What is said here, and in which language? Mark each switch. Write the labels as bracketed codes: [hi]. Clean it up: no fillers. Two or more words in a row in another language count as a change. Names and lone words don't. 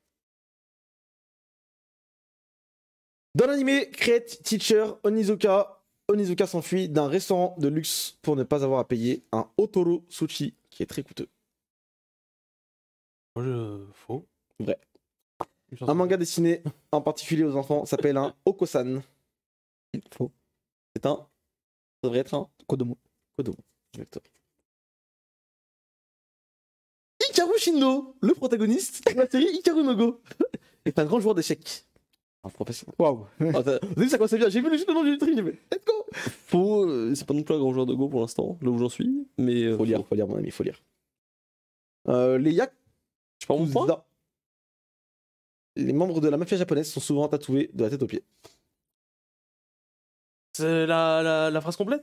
[fr] Dans l'anime Create Teacher, Onizuka s'enfuit d'un restaurant de luxe pour ne pas avoir à payer un Otoro Sushi qui est très coûteux. Faux. Vrai. Un manga destiné en particulier aux enfants s'appelle un Okosan. Faux. C'est un. Ça devrait être un Kodomo. Kodomo. Exactement. Hikaru Shindo, le protagoniste de la série Hikaru no Go, est un grand joueur d'échecs. Un professionnel. Waouh. Ah, vous avez vu ça commence bien. J'ai vu le nom du truc, j'ai fait [en] let's go. [fr] Faux. C'est pas non plus un grand joueur de Go pour l'instant, là où j'en suis. Mais Faut lire, mon ami, faut lire. Les Je prends mon point. Yakuza. Les membres de la mafia japonaise sont souvent tatoués de la tête aux pieds. C'est la phrase complète?